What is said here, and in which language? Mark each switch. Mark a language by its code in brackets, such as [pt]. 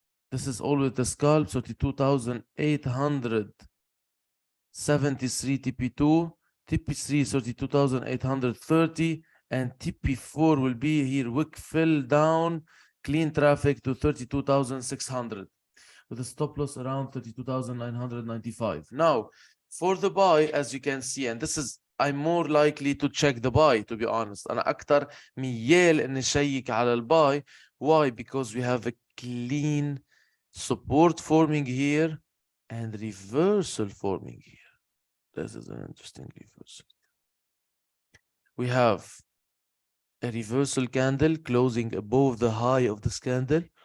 [en] This is always the scalp, 32,873 TP2, TP3 32,830, and TP4 will be here, wick fill down, clean traffic to 32,600. with a stop loss around 32,995. Now, for the buy, as you can see, and this is, I'm more likely to check the buy, to be honest. [ar] أنا أكتر ميال إني شيك على الباي. [en] Why? Because we have a clean support forming here and reversal forming here. This is an interesting reversal. We have a reversal candle closing above the high of this candle.